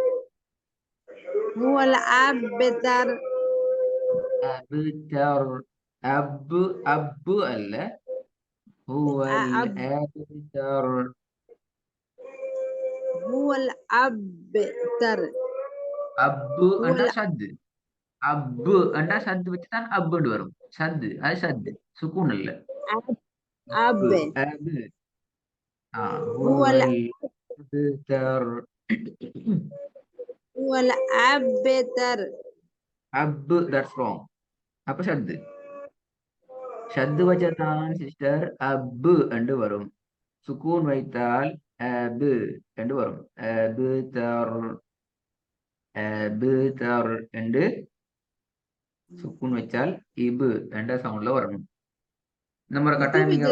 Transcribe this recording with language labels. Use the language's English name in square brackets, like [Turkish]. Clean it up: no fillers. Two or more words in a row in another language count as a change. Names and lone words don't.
[Arabic] هو الأبتر. أبتر أب ألا هو الأبتر هو الأبتر. அப்பு هو [Tamil] என்றா சத்து அப்பு என்றா சத்து வச்சுதான் அப்புன்னு வரும் சத்து அது சத்து சுக்கூன் இல்ல [Arabic] الأب அப்பு أب அபு هو الأبتر هو الأبتر. [Tamil] அப்பு [English] that's wrong [Tamil] அப்ப சத்து சத்து வச்சதான் சிஸ்டர் அப்பு என்று வரும் சுக்கூன் வைத்தால் அபு என்று வரும் அபுதர் அபுதர் என்று சுக்கூன் வச்சால் இபு என்ற சவுண்ட்ல வரணும் இந்த மாதிரி கட்டாயம் நீங்க